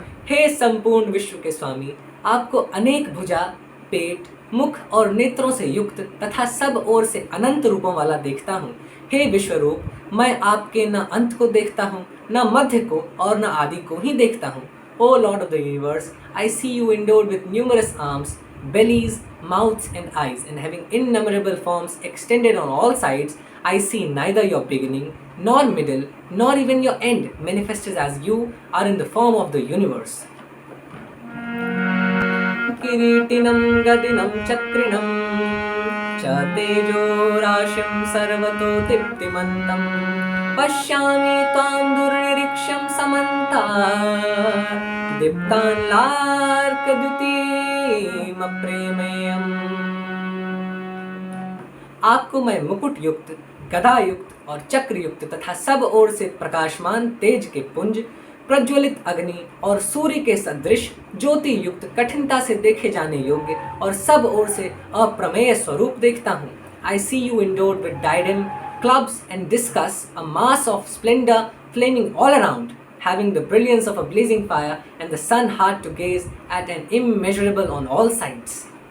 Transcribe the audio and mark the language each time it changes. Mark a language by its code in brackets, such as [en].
[hi] हे संपूर्ण विश्व के स्वामी, आपको अनेक भुजा, पेट, मुख और नेत्रों से युक्त तथा सब ओर से अनंत रूपों वाला देखता हूँ। हे विश्वरूप, मैं आपके न अंत को देखता हूँ, न मध्य को और न आदि को ही देखता हूँ। [en] O Lord of the universe, I see you endowed with numerous arms, bellies, mouths and eyes, and having innumerable forms extended on all sides. I see neither your beginning, nor middle, nor even your end, manifested as you are in the form of the universe. [sa] किरीटिनं गदिनं चक्रिणं च तेजो राशिं सर्वतो दीप्तिमन्तं पश्यामि त्वां दुर्निरीक्ष्यं समन्तात् दीप्तान्लार्कद्युतिमप्रेमेयम्। [hi] आपको मैं मुकुट युक्त, गदा युक्त और चक्र युक्त तथा सब ओर से प्रकाशमान तेज के पुंज, प्रज्वलित अग्नि और सूर्य के सदृश ज्योति युक्त, कठिनता से देखे जाने योग्य और सब ओर से अप्रमेय स्वरूप देखता हूँ। [en] I see you endowed with diadem, clubs and discus, a mass of splendor flaming all around, having the brilliance of a blazing fire and the sun hard to gaze at and immeasurable on all sides.